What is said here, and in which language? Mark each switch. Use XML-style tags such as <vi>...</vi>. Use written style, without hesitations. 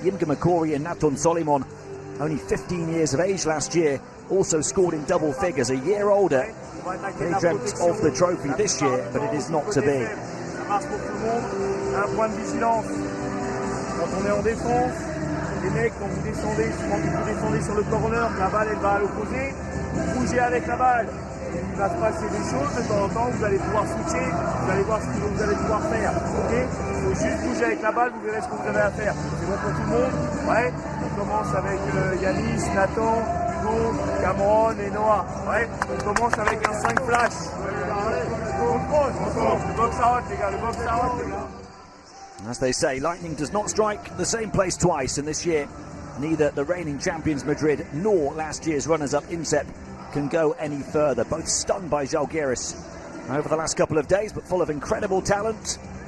<en>Yimga Makori and Naton Solimon, only 15 years of age last year, also scored in double figures. A year older, they dreamt of the trophy this year, but it is not to be.</en> <fr>Les mecs, quand vous descendez, souvent vous descendez sur le corner, la balle elle va à l'opposé, vous bougez avec la balle, il va se passer des choses, de temps en temps vous allez pouvoir switcher, vous allez voir ce que vous allez pouvoir faire, ok? Il faut juste bouger avec la balle, vous verrez ce que vous avez à faire. C'est bon pour tout le monde? Ouais, on commence avec Yanis, Nathan, Hugo, Cameron et Noah. Ouais, on commence avec un 5 flash. Le box out les gars, le box out les gars.</fr> <en>As they say, lightning does not strike the same place twice, and this year neither the reigning champions Madrid nor last year's runners-up Insep can go any further. Both stunned by Žalgiris over the last couple of days, but full of incredible talent.</en>